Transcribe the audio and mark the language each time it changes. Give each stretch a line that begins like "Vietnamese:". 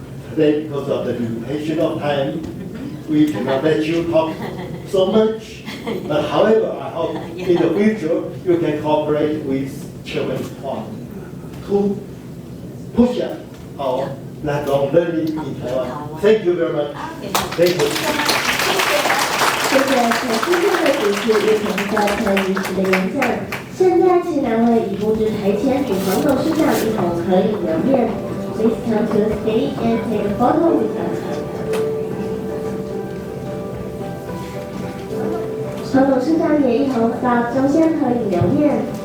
English: Today, because of the limitation of time, we cannot let you talk so much. But however, I hope in the future you can cooperate with Chairman Huang to push up our lifelong learning in Taiwan. Thank you very much. Thank you.
Chinese: 全世界的主持与同个特仪式的演讲。现在请两位已布置台前与黄董事长一同合影留念。
English: Please come to the stage and take a photo with us.
Chinese: 黄董事长也一同到中间合影留念。